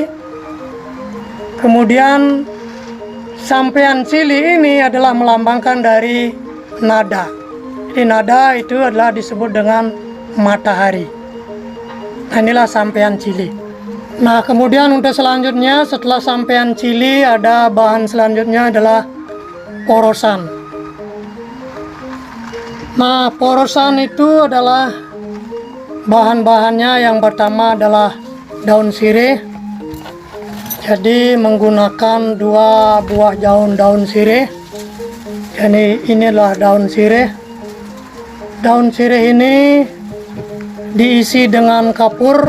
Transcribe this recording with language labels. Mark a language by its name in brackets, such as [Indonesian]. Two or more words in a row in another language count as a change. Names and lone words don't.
[Indonesian] Kemudian sampian cili ini adalah melambangkan dari nada. Jadi nada itu adalah disebut dengan matahari. Nah, inilah sampian cili. Nah, kemudian untuk selanjutnya setelah sampean cili ada bahan selanjutnya adalah porosan. Nah, porosan itu adalah bahan-bahannya yang pertama adalah daun sirih. Jadi menggunakan 2 buah daun sirih. Jadi inilah daun sirih. Daun sirih ini diisi dengan kapur.